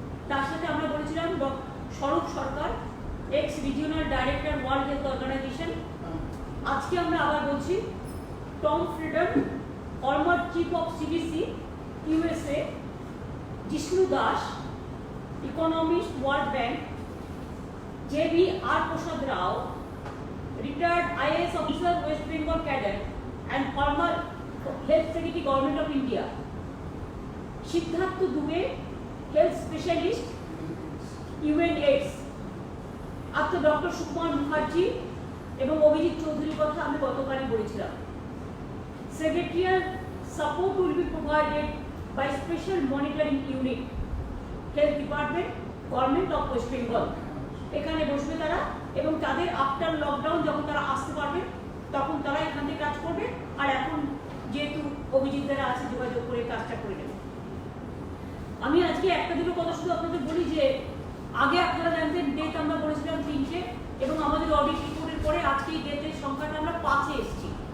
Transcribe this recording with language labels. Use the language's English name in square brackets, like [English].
[Bangla] তার সাথে আমরা বলেছিলাম স্বরূপ সরকার, x regional director world health organisation. আজকে আমরা আবার বলছি Tom ফ্রিডন, former chief of CDC USA, [English] Jishnu Das, economist, world bank; JB R. Prasad Rao, retired IAS officer, West Bengal cadre and former Health Secretary, Government of India; Siddharth Dubey, health specialist, UNAIDS; after Dr. [Bangla] Sukumar Mukherjee এবং অভিজিৎ চৌধুরীর কথা আমি গতকালই বলেছিলাম। [English] Secretarial support will be provided by Special Monitoring Unit, Health Department, Government of West Bengal। [Bangla] এখানে বসবে তারা এবং তাদের আফটার লকডাউন যখন তারা আসতে পারবে তখন তারা এখান থেকে কাজ করবে। আর এখন যেহেতু অভিজিৎ দ্বারা আছে, যোগাযোগ করে কাজটা করে নেবে। আমি আজকে একটা দুটো কথা শুধু আপনাদের বলি যে আগে আপনারা জানতেন ডেট আমরা বলেছিলাম 3টে এবং আমাদের অডিট রিপোর্টের পরে আজকে এই ডেটের সংখ্যাটা আমরা 5-এ এসেছি।